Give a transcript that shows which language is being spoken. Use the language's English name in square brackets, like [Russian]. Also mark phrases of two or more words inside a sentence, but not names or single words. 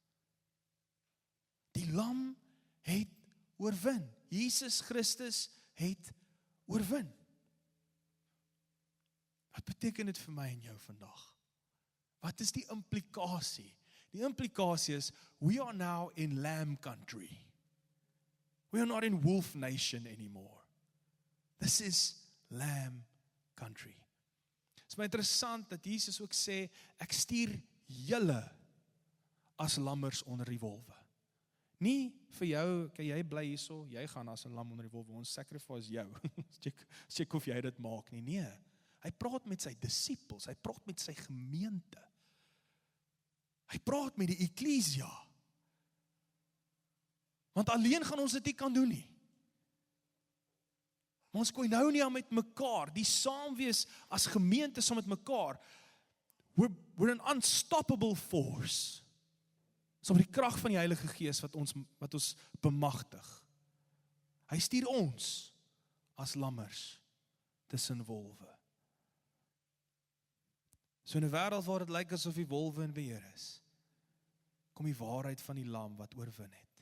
[Afrikaans] Die lam het oorwin. Jesus Christus het oorwin. Wat beteken dit vir my en jou vandag? Wat is die implikasie? Die implikasie is, [English] we are now in lamb country. We are not in wolf nation anymore. This is lamb country. [Afrikaans] Het is my interessant dat Jesus ook sê, ek stuur julle as lammers onder die wolwe. Nie vir jou, kan jy bly hierso, jy gaan as 'n lam onder die wolwe, ons sacrifice jou. Check of jy dit maak nie, nee. Hy praat met sy disippels, hy praat met sy gemeente. Hy praat met die eklesia. Want alleen gaan ons dit nie kan doen nie. Maar ons koinonia met mekaar, die saamwees as gemeente saam met mekaar, [English] we're an unstoppable force. [Afrikaans] So die krag van die Heilige Gees wat ons bemagtig. Hy stuur ons as lammers tussen wolwe. So in 'n wêreld waar dit lyk asof die wolwe in beheer is, kom die waarheid van die lam wat oorwin het.